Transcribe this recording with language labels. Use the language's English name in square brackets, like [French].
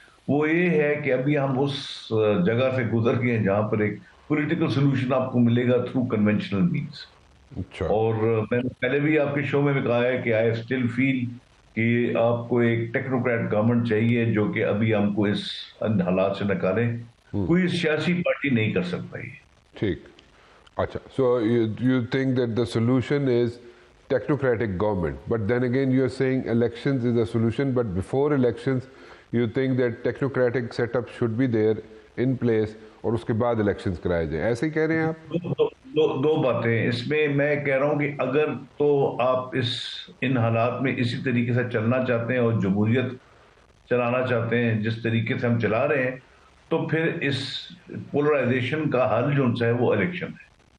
[Urdu] وہ یہ ہے کہ ابھی ہم اس جگہ سے گزر گئے ہیں جہاں پر ایک پولیٹیکل سولوشن آپ کو ملے گا [English] Through conventional means. [Urdu] اچھا اور میں نے پہلے بھی آپ کے شو میں بھی کہا ہے کہ [English] I still feel [Urdu] کہ آپ کو ایک ٹیکنوکریٹ گورنمنٹ چاہیے جو کہ ابھی ہم کو اس حالات سے نکالے. کوئی سیاسی پارٹی نہیں کر سکتا یہ. ٹھیک. [English] اچھا, so you think that the solution is technocratic government, but then again you are saying elections is a solution, but before elections you think that technocratic setup should be there in place [Urdu] اور اس کے بعد elections کرائے جائیں, ایسے ہی کہہ رہے ہیں آپ؟ دو باتیں اس میں میں کہہ رہا ہوں کہ اگر تو آپ ان حالات میں اسی طریقے سے چلنا چاہتے ہیں اور جمہوریت چلانا چاہتے ہیں جس طریقے سے ہم چلا رہے ہیں, تو پھر اس پولرائزیشن کا حل جو ہے وہ الیکشن ہے.